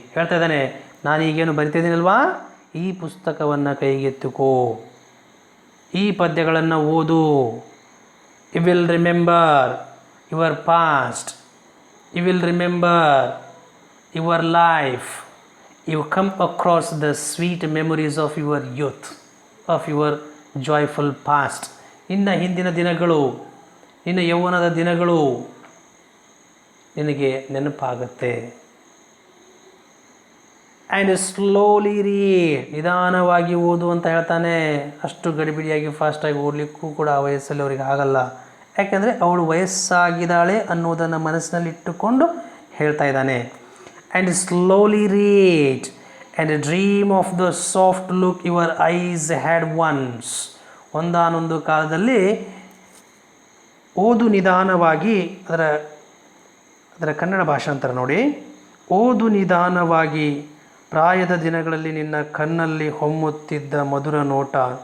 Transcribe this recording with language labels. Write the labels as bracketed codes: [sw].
[kn] ಹೇಳ್ತಾ ಇದ್ದಾನೆ, ನಾನು ಈಗೇನು ಬರಿತಿದ್ದೀನಲ್ವಾ, ಈ ಪುಸ್ತಕವನ್ನು ಕೈಗೆತ್ತಿಕೋ, ಈ ಪದ್ಯಗಳನ್ನು ಓದು. [en] You will remember your past, you will remember your life. You come across the sweet memories of your youth, of your joyful past. [kn] ನಿನ್ನ ಹಿಂದಿನ ದಿನಗಳು, ನಿನ್ನ ಯೌವನದ ದಿನಗಳು ನಿನಗೆ ನೆನಪಾಗುತ್ತೆ. [en] and slowly read, [kn] ನಿಧಾನವಾಗಿ ಓದು ಅಂತ ಹೇಳ್ತಾನೆ. ಅಷ್ಟು ಗಡಿಬಿಡಿಯಾಗಿ ಫಾಸ್ಟಾಗಿ ಓದಲಿಕ್ಕೂ ಕೂಡ ಆ ವಯಸ್ಸಲ್ಲಿ ಅವರಿಗೆ ಆಗಲ್ಲ, ಯಾಕೆಂದರೆ ಅವಳು ವಯಸ್ಸಾಗಿದ್ದಾಳೆ ಅನ್ನೋದನ್ನು ಮನಸ್ಸಿನಲ್ಲಿಟ್ಟುಕೊಂಡು ಹೇಳ್ತಾ ಇದ್ದಾನೆ. [en] And slowly read and dream of the soft look your eyes had once. [kn] ಒಂದಾನೊಂದು ಕಾಲದಲ್ಲಿ ಓದು ನಿಧಾನವಾಗಿ, ಅದರ ಕನ್ನಡ ಭಾಷಾಂತರ ನೋಡಿ. ಓದು ನಿಧಾನವಾಗಿ, ಪ್ರಾಯದ ದಿನಗಳಲ್ಲಿ ನಿನ್ನ ಕಣ್ಣಲ್ಲಿ ಹೊಮ್ಮುತ್ತಿದ್ದ ಮಧುರ ನೋಟ.